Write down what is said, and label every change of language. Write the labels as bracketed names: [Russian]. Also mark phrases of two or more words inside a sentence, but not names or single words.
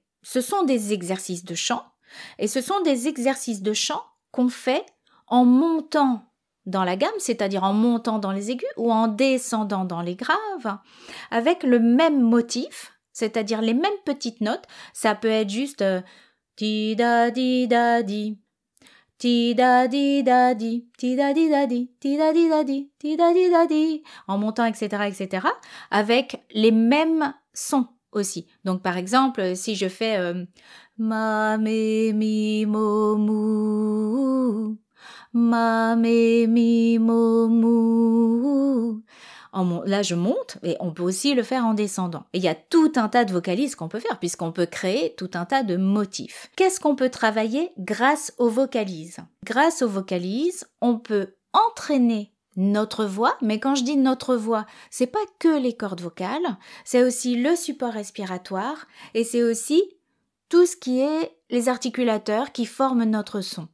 [French] Ce sont des exercices de chant et ce sont des exercices de chant qu'on fait en montant dans la gamme, c'est-à-dire en montant dans les aigus ou en descendant dans les graves, avec le même motif, c'est-à-dire les mêmes petites notes. Ça peut être juste ti da di da di, ti da di da di, ti da di da di, ti da di da di, ti da di da di, en montant, etc., avec les mêmes sons aussi. Donc par exemple, si je fais ma me mi mo mu, ma me mi mo mu. Là, je monte et on peut aussi le faire en descendant. Et il y a tout un tas de vocalises qu'on peut faire puisqu'on peut créer tout un tas de motifs. Qu'est-ce qu'on peut travailler grâce aux vocalises? Grâce aux vocalises, on peut entraîner notre voix, mais quand je dis notre voix, c'est pas que les cordes vocales, c'est aussi le support respiratoire et c'est aussi tout ce qui est les articulateurs qui forment notre son.